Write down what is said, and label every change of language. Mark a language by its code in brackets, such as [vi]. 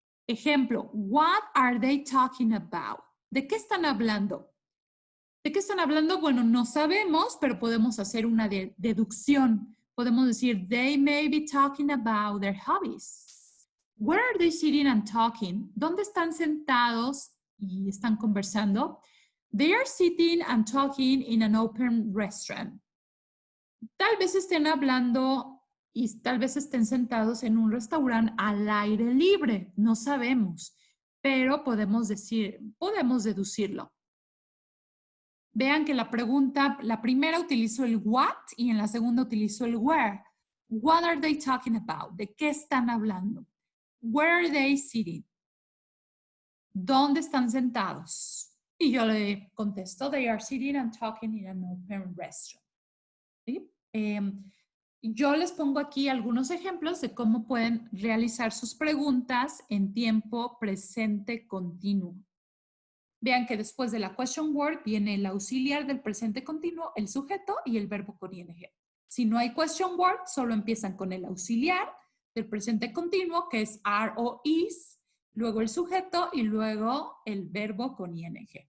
[en] Ejemplo, what are they talking about? [es] ¿De qué están hablando? ¿De qué están hablando? Bueno, no sabemos, pero podemos hacer una deducción. Podemos decir, [en] they may be talking about their hobbies. Where are they sitting and talking? [es] ¿Dónde están sentados y están conversando? [en] They are sitting and talking in an open restaurant. [es] Tal vez estén hablando y tal vez estén sentados en un restaurante al aire libre. No sabemos, pero podemos deducirlo. Vean que la pregunta, la primera utilizó el what y en la segunda utilizó el where. [en] What are they talking about? [es] ¿De qué están hablando? [en] Where are they sitting? [es] ¿Dónde están sentados? Y yo le contesto, [en] they are sitting and talking in an open restaurant. [es] ¿Sí? Yo les pongo aquí algunos ejemplos de cómo pueden realizar sus preguntas en tiempo presente continuo. Vean que después de la question word viene el auxiliar del presente continuo, el sujeto y el verbo con ing. Si no hay question word, solo empiezan con el auxiliar del presente continuo, que es are o is, luego el sujeto y luego el verbo con ing.